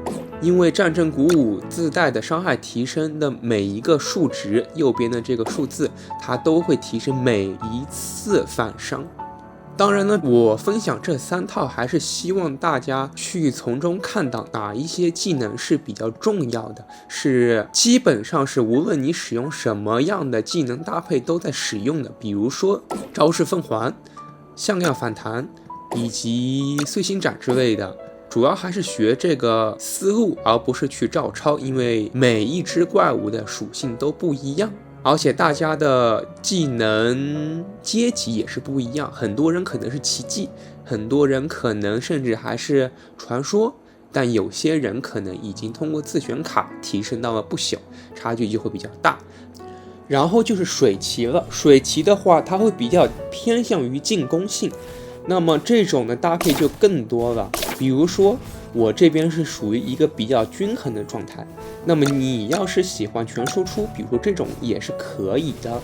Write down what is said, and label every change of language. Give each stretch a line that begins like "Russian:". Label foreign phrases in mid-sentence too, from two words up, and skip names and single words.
Chinese: 因為戰陣鼓舞自帶的傷害提升的每一個數值，右邊的這個數字，它都會提升每一次反傷。當然呢，我分享這3套還是希望大家去從中看到哪一些技能是比較重要的，是基本上是無論你使用什麼樣的技能搭配都在使用的。比如說招式奉還、向量反彈以及碎星斩之類的，主要還是學這個思路，而不是去照抄，因為每一隻怪物的屬性都不一樣。而且大家的技能階級也是不一樣，很多人可能是奇蹟，很多人可能甚至還是傳說，但有些人可能已經通過自選卡提升到了不小，差距就會比較大。然後就是水騎了，水騎的話它會比較偏向於進攻性，那麼這種的搭配就更多了。比如說我這邊是屬於一個比較均衡的狀態，那麼你要是喜歡全輸出，比如說這種也是可以的。